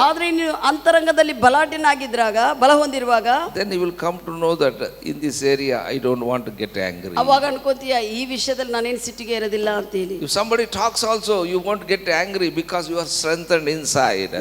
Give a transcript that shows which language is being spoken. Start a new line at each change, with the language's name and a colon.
Kannada: ಆದ್ರೆ ನೀನು ಅಂತರಂಗದಲ್ಲಿ ಬಲಾಢ್ಯನಾಗಿದ್ದಾಗ ಬಲ ಹೊಂದಿರುವಾಗ
English: then you will come to know that in this area I don't want to get angry.
Kannada: ಅವಾಗ ಅನ್ಕೋತೀಯ ಈ ವಿಷಯದಲ್ಲಿ ನಾನೇನು ಸಿಟ್ಟಿಗೆ ಇರೋದಿಲ್ಲ ಅಂತ ಹೇಳಿ.
English: If somebody talks also you won't get angry because you are strengthened inside.